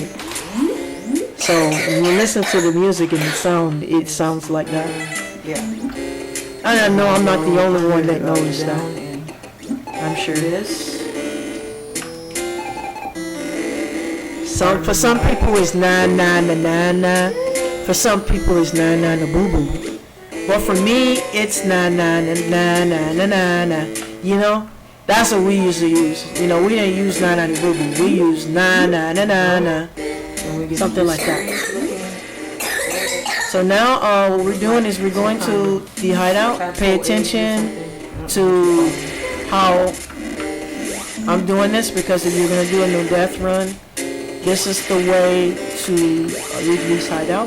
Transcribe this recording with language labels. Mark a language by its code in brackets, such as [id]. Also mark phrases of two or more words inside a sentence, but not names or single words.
[en] So when you listen to the music and it sounds like that. Yeah. I know I'm not the only one that knows that. I'm sure. This. For some people it's na na na na na. For some people it's na na na boo boo. But for me it's na na na na na na na na. You know, that's what we usually use. You know, we didn't use na na na boo boo. We use na na na na na. Something like that. So now what we're doing is we're going to the hideout. Pay attention to how I'm doing this, because if you're gonna do a no death run, this is the way to release hideout.